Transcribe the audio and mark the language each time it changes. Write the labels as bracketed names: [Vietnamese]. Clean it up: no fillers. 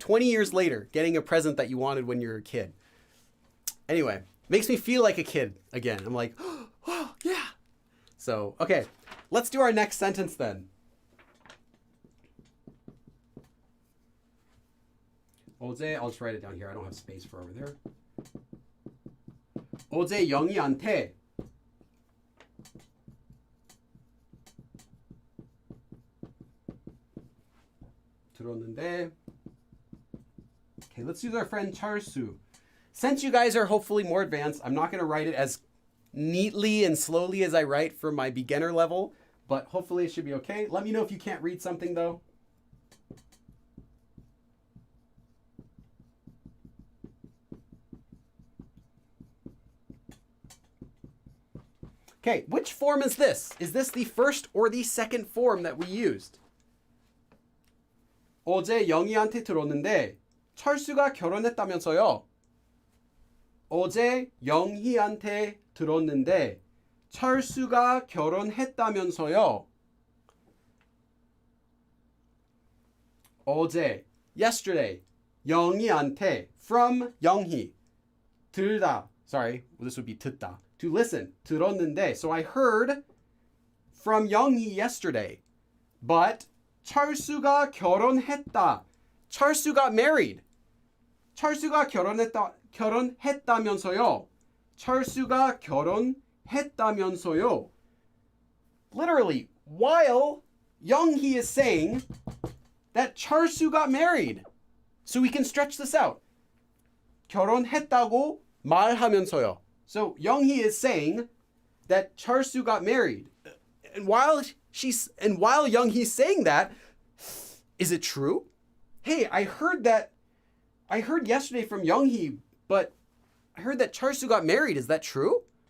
[English] 20 years later, getting a present that you wanted when you were a kid. Anyway, makes me feel like a kid again. I'm like, oh, yeah. So, okay, let's do our next sentence then. 어제, I'll just write it down here. I don't have space for over there. [Korean] 어제 영희한테 들었는데. [English] Okay, let's use our friend Charsu. Since you guys are hopefully more advanced, I'm not going to write it as neatly and slowly as I write for my beginner level, but hopefully it should be okay. Let me know if you can't read something though. Okay, which form is this? Is this the first or the second form that we used? [Korean] 어제 영희한테 들었는데 철수가 결혼했다면서요. 어제 영희한테 들었는데 철수가 결혼했다면서요. [English] 어제, yesterday, 영희한테, from 영희, 들다, sorry, well, this would be 듣다, to listen, 들었는데, so I heard from 영희 yesterday, but [Korean] 철수가 결혼했다, [English] 철수 got married, [Korean] 철수가 결혼했다면서요, 철수가 결혼했다면서요. [English] Literally, while 영희 is saying that 철수 got married. So we can stretch this out. [Korean] 결혼했다고 말하면서요. [English] So 영희 is saying that 철수 got married. And while 영희's saying that, is it true? Hey, I heard yesterday from 영희, but I heard that 철수 got married. Is that true?